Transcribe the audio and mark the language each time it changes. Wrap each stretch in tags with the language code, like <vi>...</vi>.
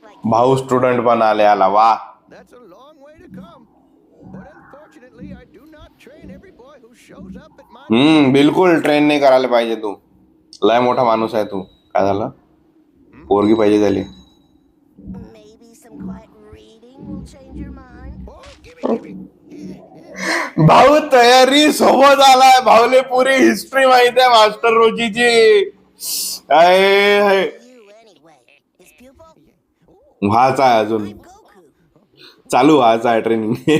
<mr>भाऊ स्टुडंट पण आले आला वा.</mr> <en>That's a long way to come. But unfortunately, I do not train every boy who shows up at my...</en> <mr>बिलकुल train नाही करायला पाहिजे तू. लय मोठा माणूस आहे तू. काय झालं? पोरगी पाहिजे झाली.</mr> <en>Maybe some quiet reading will change your mind. Oh, give me.</en> <mr>भाऊ तयारी सोबत आलाय. भाऊले पुरी हिस्ट्री माहिती आहे master रोशीची.</mr> <en>You anyway. His pupil?</en> <mr>व्हायचा आहे अजून.</mr> <en>I'm Goku.</en> <mr>चालू व्हायचा आहे ट्रेनिंग.</mr>